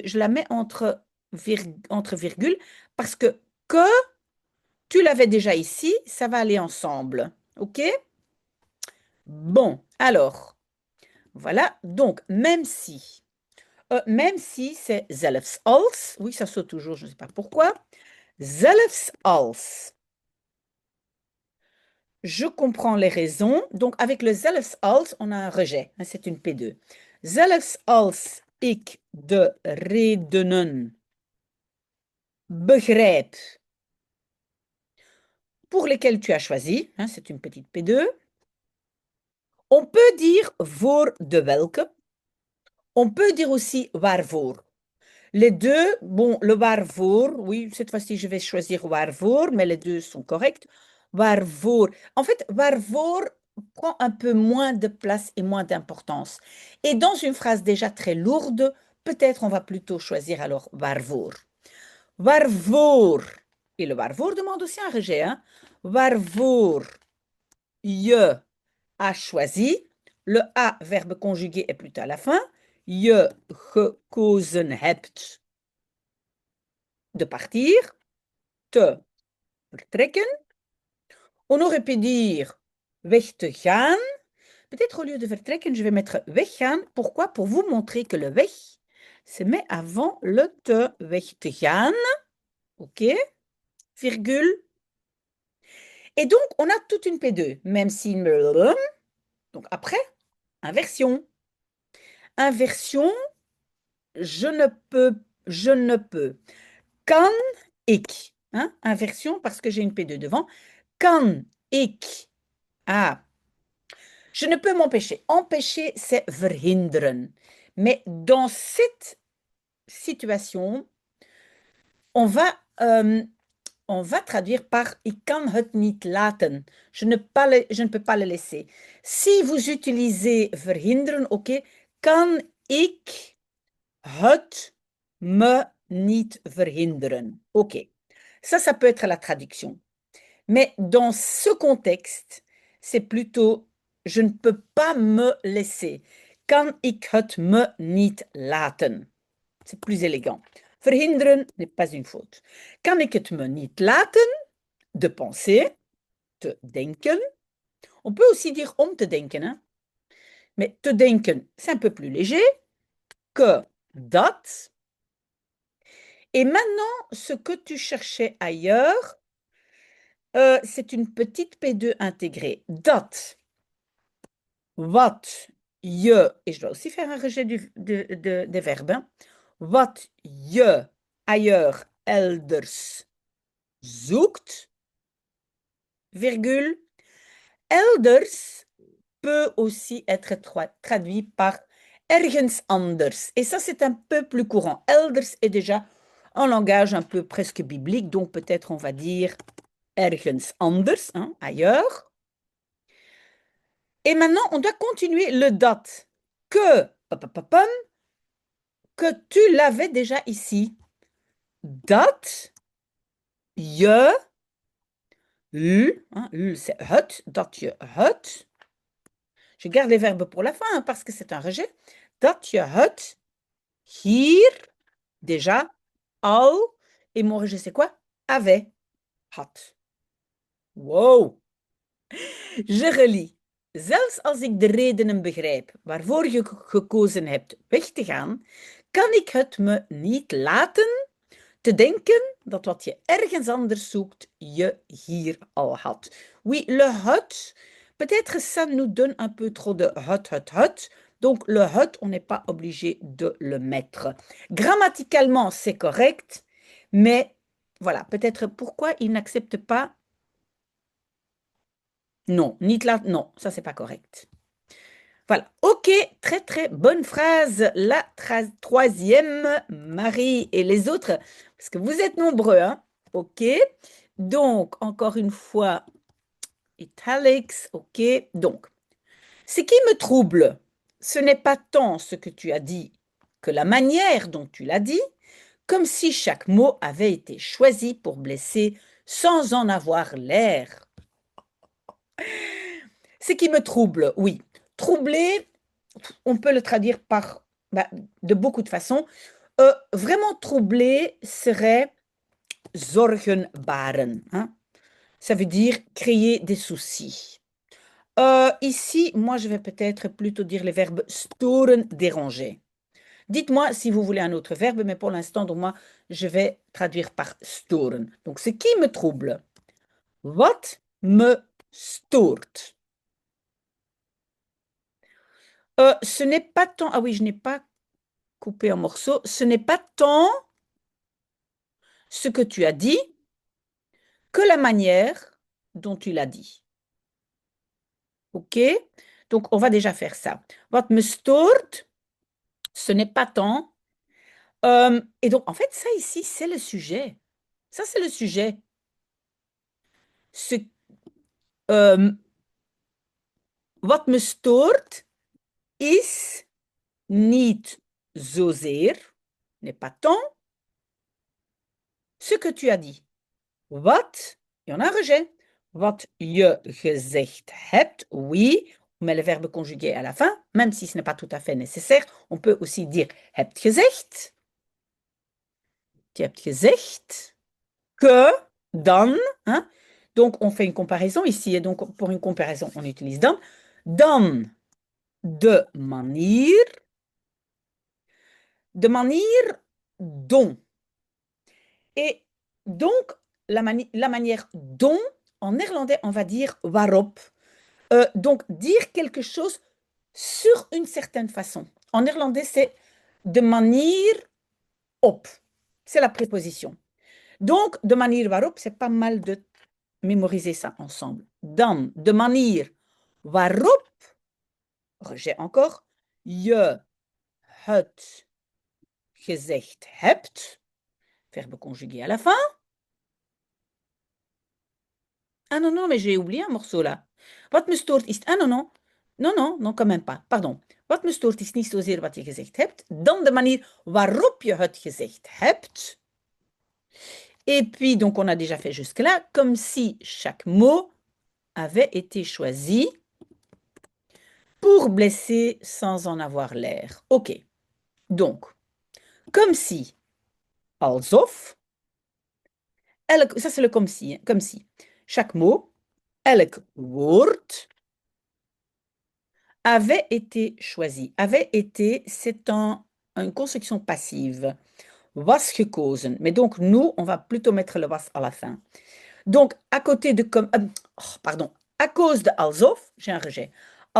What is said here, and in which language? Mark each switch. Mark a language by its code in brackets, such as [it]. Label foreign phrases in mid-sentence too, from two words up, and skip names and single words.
[fr] Je la mets entre virgules parce que tu l'avais déjà ici, ça va aller ensemble. OK? Bon, alors, voilà. Donc, même si c'est [nl] zelfs als, [fr] oui, ça saute toujours, je ne sais pas pourquoi. [nl] Zelfs als. [fr] Je comprends les raisons. Donc, avec le [nl] zelfs als, [fr] on a un rejet. Hein, c'est une P2. [nl] Zelfs als ik de redenen begrijp [fr] pour lesquels tu as choisi, hein, c'est une petite P2. On peut dire [nl] voor de welke. [fr] On peut dire aussi waarvoor. Les deux, bon, le waarvoor, oui, cette fois-ci, je vais choisir waarvoor, mais les deux sont corrects. Waarvoor. En fait, waarvoor prend un peu moins de place et moins d'importance. Et dans une phrase déjà très lourde, peut-être on va plutôt choisir alors waarvoor. Waarvoor. Et le waarvoor demande aussi un rejet, hein. [nl] Waarvoor je [fr] a choisi. Le a, verbe conjugué, est plutôt à la fin. [nl] Je gekozen hebt [fr] de partir. [nl] Te vertrekken. [fr] On aurait pu dire [nl] weg te gaan. [fr] Peut-être au lieu de vertrekken, je vais mettre weggaan. Pourquoi? Pour vous montrer que le weg se met avant le te. [nl] Weg te gaan. [fr] OK? Virgule. Et donc, on a toute une P2, même si... Donc, après, inversion. Inversion, je ne peux. [nl] Kan ik. [fr] Hein? Inversion, parce que j'ai une P2 devant. [nl] Kan ik. [fr] Ah. Je ne peux m'empêcher. Empêcher, c'est verhinderen. Mais dans cette situation, on va traduire par [nl] ik kan het niet laten. [fr] Je ne peux pas le laisser. Si vous utilisez verhinderen, ok, [nl] kan ik het me niet verhinderen. [fr] Ok, ça peut être la traduction. Mais dans ce contexte, c'est plutôt je ne peux pas me laisser. [nl] Kan ik het me niet laten. [fr] C'est plus élégant. Verhinderen n'est pas une faute. [nl] Kan ik het me niet laten [fr] de penser, [nl] te denken. [fr] On peut aussi dire [nl] om te denken. [fr] Hein? Mais [nl] te denken, [fr] c'est un peu plus léger que dat. Et maintenant, ce que tu cherchais ailleurs, c'est une petite P2 intégrée. Dat. [nl] Wat je, [fr] et je dois aussi faire un rejet des verbes, hein. [nl] Wat je ailleurs, elders zoekt, virgule. [fr] Elders peut aussi être traduit par [nl] ergens anders. [fr] Et ça, c'est un peu plus courant. Elders est déjà un langage un peu presque biblique, donc peut-être on va dire [nl] ergens anders, [fr] hein, ailleurs. Et maintenant, on doit continuer le dat que, que tu l'avais déjà ici. [nl] Dat je, [fr] hein, c'est [nl] het, dat je het. [fr] Je garde les verbes pour la fin hein, parce que c'est un rejet. [nl] Dat je het hier déjà al [fr] et mon rejet c'est quoi? Avait, had. Wow! Je relis. [nl] Zelfs als ik de redenen begrijp waarvoor je gekozen hebt weg te gaan, kan ik het me niet laten te denken dat wat je ergens anders zoekt, je hier al had. [fr] Oui, le had, peut-être ça nous donne un peu trop de had. Donc le had, on n'est pas obligé de le mettre. Grammaticalement, c'est correct, mais voilà, peut-être pourquoi il n'accepte pas. Non, [nl] niet laat, [fr] non, ça c'est pas correct. Voilà, ok, très très bonne phrase. La troisième, Marie et les autres, parce que vous êtes nombreux, hein? Ok, donc encore une fois, italics, ok. Donc, ce qui me trouble, ce n'est pas tant ce que tu as dit que la manière dont tu l'as dit, comme si chaque mot avait été choisi pour blesser sans en avoir l'air. Ce qui me trouble, oui. Troubler, on peut le traduire par de beaucoup de façons. Vraiment troubler serait [nl] zorgen baren. [fr] Hein? Ça veut dire créer des soucis. Ici, moi, je vais peut-être plutôt dire le verbe storen, déranger. Dites-moi si vous voulez un autre verbe, mais pour l'instant, donc moi, je vais traduire par storen. Donc, ce qui me trouble. [nl] Wat me stoort. [fr] Ce n'est pas tant... Ah oui, je n'ai pas coupé en morceaux. Ce n'est pas tant ce que tu as dit que la manière dont tu l'as dit. OK? Donc, on va déjà faire ça. [nl] Wat me stoort, [fr] ce n'est pas tant. Et donc, en fait, ça ici, c'est le sujet. Ça, c'est le sujet. Ce, [nl] wat me stoort is niet zozeer, [fr] n'est pas tant, ce que tu as dit. Wat, il y en a un rejet. [nl] Wat je gezegd hebt, [fr] oui, on met le verbe conjugué à la fin, même si ce n'est pas tout à fait nécessaire. On peut aussi dire [nl] hebt gezegd. Tu hebt gezegd que, dan, [fr] hein? Donc on fait une comparaison ici, et donc pour une comparaison, on utilise dan. [nl] Dan, de manier dont. [fr] Et donc, la manière dont, en néerlandais, on va dire waarop. Donc, dire quelque chose sur une certaine façon. En néerlandais, c'est [nl] de manier op. [fr] C'est la préposition. Donc, [nl] de manier waarop, [fr] c'est pas mal de mémoriser ça ensemble. [nl] Dan, de manier waarop, [fr] rejet encore, [nl] je het gezegd hebt, [fr] verbe conjugué à la fin. Ah non, non, mais j'ai oublié un morceau là. [nl] Wat me stoort is... [fr] Ah non, non. Non, non, non, quand même pas. Pardon. [nl] Wat me stoort is niet zozeer wat je gezegd hebt, dan de manier waarop je het gezegd hebt. [fr] Et puis, donc, on a déjà fait jusque-là, comme si chaque mot avait été choisi pour blesser sans en avoir l'air. OK. Donc, comme si, alsof, ça c'est le comme si, hein, comme si. Chaque mot, [nl] elk woord, [fr] avait été choisi. Avait été, c'est une construction passive. [nl] Was gekozen. [fr] Mais donc, nous, on va plutôt mettre le was à la fin. Donc, à côté de comme... pardon. À cause de alsof, j'ai un rejet.